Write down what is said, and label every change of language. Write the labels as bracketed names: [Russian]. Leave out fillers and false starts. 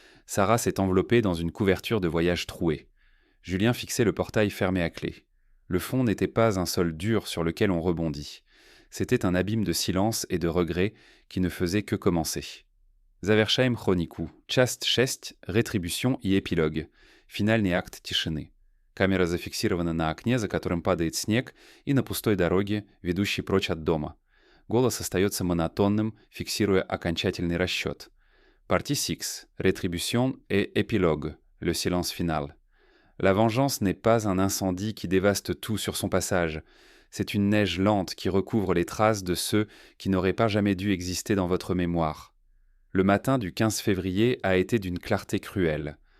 [French] Sarah s'est enveloppée dans une couverture de voyage trouée. Julien fixait le portail fermé à clé. Le fond n'était pas un sol dur sur lequel on rebondit. C'était un abîme de silence et de regret qui ne faisait que commencer. [Russian] Zavershaim chroniku, часть 6, rétribution и épilogue. Финальный акт тишины. Камера зафиксирована на окне, за которым падает снег, и на пустой дороге, ведущей прочь от дома. Голос остается монотонным, фиксируя окончательный расчет. [French] Partie 6, rétribution et épilogue, le silence final. La vengeance n'est pas un incendie qui dévaste tout sur son passage. C'est une neige lente qui recouvre les traces de ceux qui n'auraient pas jamais dû exister dans votre mémoire. Le matin du 15 février a été d'une clarté cruelle.